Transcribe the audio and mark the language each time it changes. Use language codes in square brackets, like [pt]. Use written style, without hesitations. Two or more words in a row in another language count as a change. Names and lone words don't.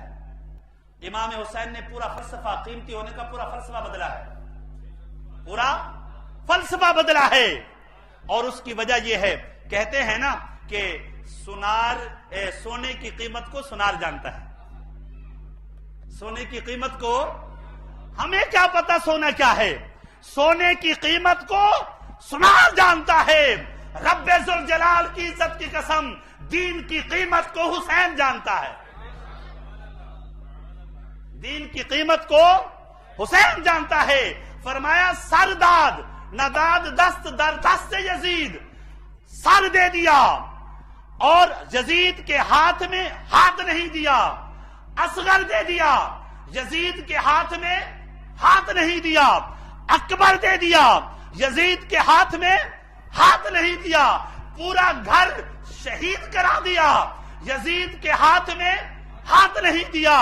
[ur] امام حسین نے پورا فلسفہ، قیمتی ہونے کا پورا فلسفہ بدلا ہے، پورا فلسفہ بدلا ہے، اور اس کی وجہ یہ ہے، کہتے ہیں نا کہ سونے کی قیمت کو سونار جانتا ہے، سونے کی قیمت کو ہمیں کیا پتا سونا کیا ہے، سونے کی قیمت کو سونار جانتا ہے۔ رب ذوالجلال کی عزت کی قسم، دین کی قیمت کو حسین جانتا ہے، دین کی قیمت کو حسین جانتا ہے۔ فرمایا [fa] سرداد نہ داد دست در دست یزید، [ur] سر دے دیا اور یزید کے ہاتھ میں ہاتھ نہیں دیا، اصغر دے دیا، یزید کے ہاتھ میں ہاتھ نہیں دیا، اکبر دے دیا، یزید کے ہاتھ میں ہاتھ نہیں دیا، پورا گھر شہید کرا دیا، یزید کے ہاتھ میں ہاتھ نہیں دیا۔